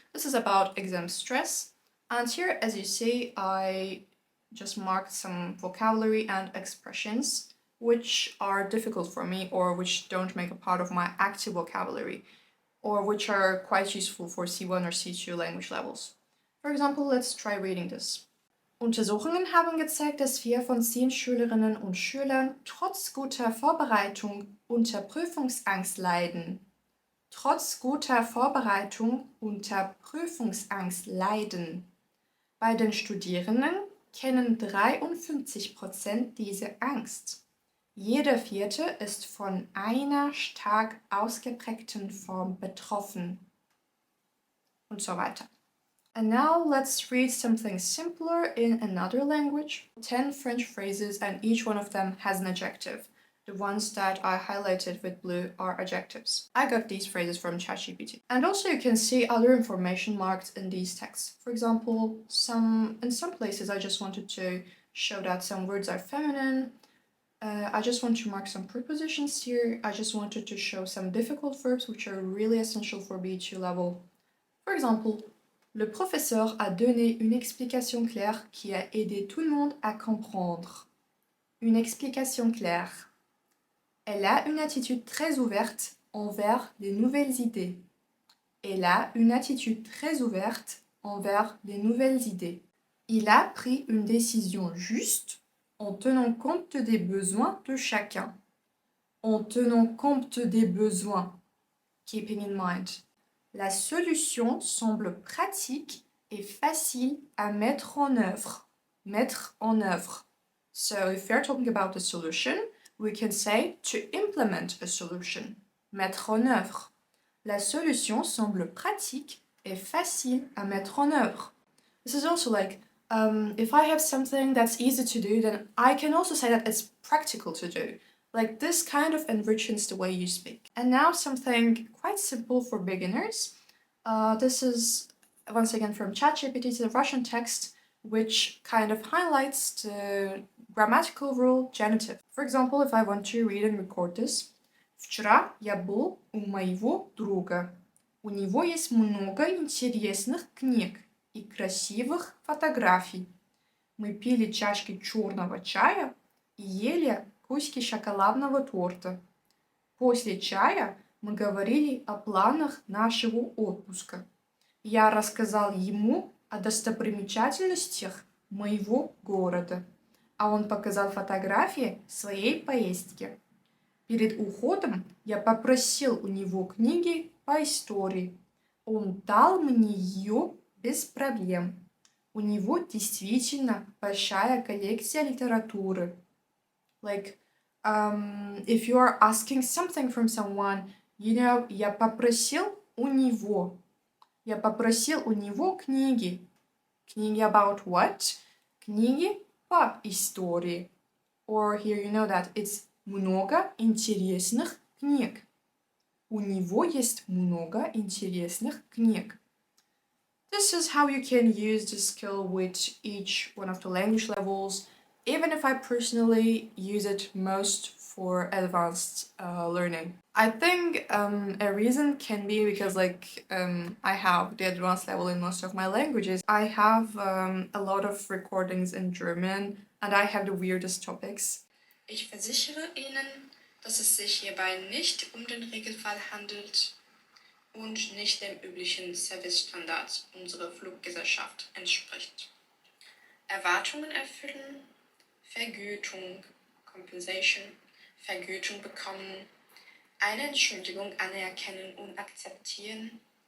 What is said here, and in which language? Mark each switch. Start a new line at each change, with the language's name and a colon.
English: This is about exam stress. And here, as you see, I just marked some vocabulary and expressions which are difficult for me, or which don't make a part of my active vocabulary, or which are quite useful for C1 or C2 language levels. For example, let's try reading this.
German: Untersuchungen haben gezeigt, dass 4 von 10 Schülerinnen und Schülern trotz guter Vorbereitung unter Prüfungsangst leiden. Trotz guter Vorbereitung unter Prüfungsangst leiden. Bei den Studierenden kennen 53% diese Angst. Jeder Vierte ist von einer stark ausgeprägten Form betroffen. Und so weiter.
English: And now let's read something simpler in another language. 10 French phrases and each one of them has an adjective. The ones that I highlighted with blue are adjectives. I got these phrases from ChatGPT. And also you can see other information marked in these texts. For example, in some places I just wanted to show that some words are feminine. I just want to mark some prepositions here. I just wanted to show some difficult verbs which are really essential for B2 level. For example,
French: le professeur a donné une explication claire qui a aidé tout le monde à comprendre. Une explication claire. Elle a une attitude très ouverte envers les nouvelles idées. Elle a une attitude très ouverte envers les nouvelles idées. Il a pris une décision juste en tenant compte des besoins de chacun. En tenant compte des besoins.
English: Keeping in mind.
French: La solution semble pratique et facile à mettre en œuvre. Mettre en œuvre.
English: So if we're talking about a solution, we can say to implement a solution.
French: Mettre en œuvre. La solution semble pratique et facile à mettre en œuvre.
English: This is also like, if I have something that's easy to do, then I can also say that it's practical to do. Like this kind of enriches the way you speak. And now something quite simple for beginners. This is once again from ChatGPT, it's a Russian text which kind of highlights the grammatical rule genitive. For example, if I want to read and record this.
Russian: Вчера я был у моего друга. У него есть много интересных книг и красивых фотографий. Мы пили чашки черного чая и ели куски шоколадного торта. После чая мы говорили о планах нашего отпуска. Я рассказал ему о достопримечательностях моего города, а он показал фотографии своей поездки. Перед уходом я попросил у него книги по истории. Он дал мне ее без проблем. У него действительно большая коллекция литературы.
English: Like, if you are asking something from someone, you know,
Russian: я попросил у него. Я попросил у него книги. Книги
English: about what?
Russian: Книги по истории.
English: Or here you know that it's
Russian: много интересных книг. У него есть много интересных книг.
English: This is how you can use this skill with each one of the language levels, even if I personally use it most for advanced learning. I think a reason can be because I have the advanced level in most of my languages. I have a lot of recordings in German and I have the weirdest topics.
German: Ich versichere Ihnen, dass es sich hierbei nicht den Regelfall handelt und nicht dem üblichen Servicestandard unserer Fluggesellschaft entspricht. Erwartungen erfüllen, Vergütung, Compensation, Vergütung bekommen, eine Entschuldigung anerkennen und akzeptieren.